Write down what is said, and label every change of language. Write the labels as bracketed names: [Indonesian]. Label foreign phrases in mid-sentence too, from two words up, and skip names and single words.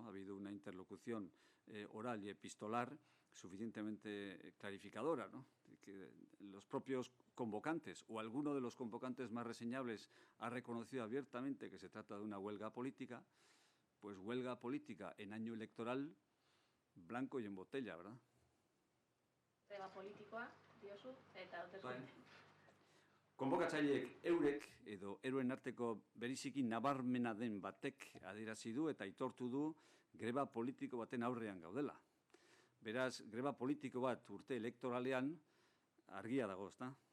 [Spanish] Ha habido una interlocución oral y epistolar suficientemente clarificadora, ¿no? Que los propios convocantes o alguno de los convocantes más reseñables ha reconocido abiertamente que se trata de una huelga política, pues huelga política en año electoral, blanco y en botella, ¿verdad? [Basque] Greba politikoa, diozu, eta hauteskunde. Konbokatzaileek eurek edo euroen arteko beriziki nabarmena den batek adierazi du eta aitortu du greba politiko baten aurrean gaudela. Beraz, greba politiko bat urte elektoralean argia dago, ezta?